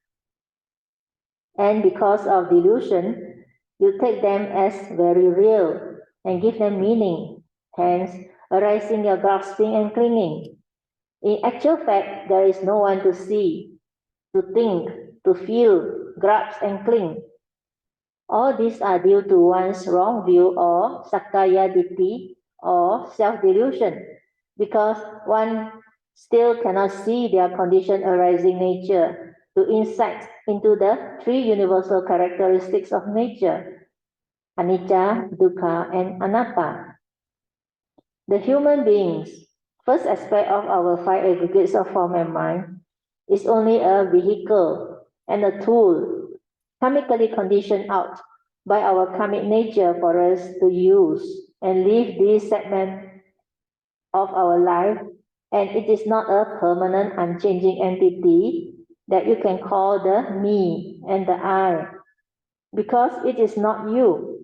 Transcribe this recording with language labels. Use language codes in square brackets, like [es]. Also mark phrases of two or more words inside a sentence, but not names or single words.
[en] And because of delusion, you take them as very real and give them meaning, hence arising your grasping and clinging. In actual fact, there is no one to see, to think, to feel, grasp and cling. All these are due to one's wrong view or [pi] sakkaya ditthi [en] or self-delusion, because one still cannot see their conditioned arising nature to insight into the three universal characteristics of nature, [pi] anicca, dukkha, and anatta. [en] The human beings, first aspect of our five aggregates of form and mind, is only a vehicle and a tool, chemically conditioned out by our karmic nature for us to use and live this segment of our life, and it is not a permanent, unchanging entity that you can call the me and the I, because it is not you.